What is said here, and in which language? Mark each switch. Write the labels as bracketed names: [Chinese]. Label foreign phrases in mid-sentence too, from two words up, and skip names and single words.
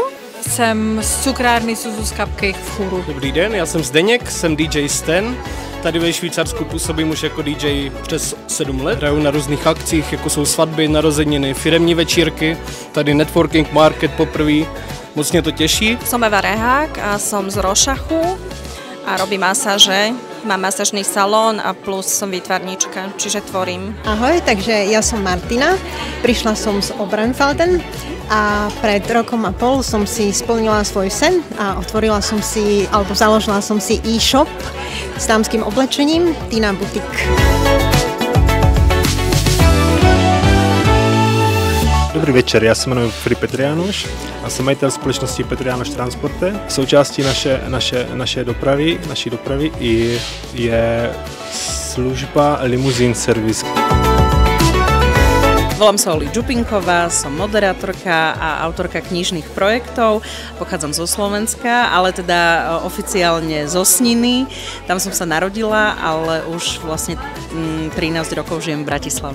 [Czech] Jsem z cukrárny Suzu's Cupcake v Churu. Dobrý den, já jsem Zdeněk, jsem DJ Sten. Tady ve Švýcarsku působím už jako DJ přes 7 let. Hraju na různých akcích, jako jsou svatby, narozeniny, firemní večírky. Tady [English] networking market [Czech] poprvé. Moc mě to těší. [Slovak] Som Eva Rehák a som z Rošachu a robím masáže. Mám masážny salón a plus som výtvarníčka, čiže tvorím. Ahoj, takže ja som Martina, prišla som z Obrenfelden a pred rokom a pol som si splnila svoj sen a otvorila som si, alebo založila som si e-shop s dámským oblečením Tina Boutique. [Czech] Dobrý večer, já se jmenuji Filip Petrianoš a jsem majitel společnosti Petrianoš Transporte. Součástí naší dopravy je služba Limousine Service. [Slovak] Volám sa Oli Džupinková, som moderátorka a autorka knižných projektov. Pochádzam zo Slovenska, ale teda oficiálne zo Sniny. Tam som sa narodila, ale už vlastne 13 rokov žijem v Bratislave.